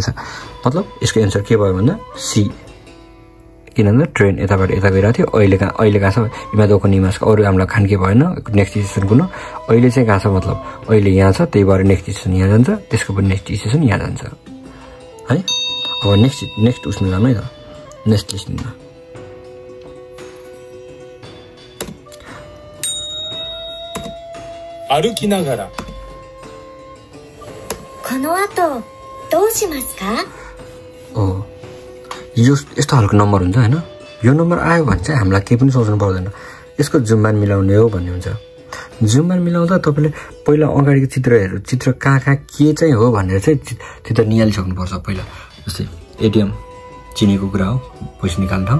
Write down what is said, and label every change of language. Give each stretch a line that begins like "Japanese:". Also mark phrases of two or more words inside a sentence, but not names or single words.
Nepali: मतलब यसको एन्सर के भयो भन्दा सी, किनभने ट्रेन यताबाट यता गइरहेको थियो। अहिले कहाँ छ
Japanese: 今 どこ
Nepali: इमासको अरू हामीलाई खान के भएन
English: next station
Nepali: कुन, अहिले चाहिँ कहाँ छ मतलब अहिले यहाँ छ, त्यही भएर
English: next station
Nepali: यहाँ जान्छ, त्यसको पनि
English: next station
Nepali: यहाँ जान्छ है। अब नेक्स्ट उसमा जानु है त,
English: next listeningमा।
Japanese: 歩きながらこの後どうしますか？
Nepali: यो यस्तो खालको नम्बर हुन्छ होइन। यो नम्बर आयो भने चाहिँ हामीलाई केही पनि सोच्नु पर्दैन, यसको जुम्बान मिलाउने हो भन्ने हुन्छ। जुम्बान मिलाउँदा तपाईँले पहिला अगाडिको चित्र कहाँ के चाहिँ हो भनेर चाहिँ चित्र निहालिसक्नुपर्छ पहिला। जस्तै एटिएम चिनेको कुरा हो, पैसा निकाल्ने ठाउँ।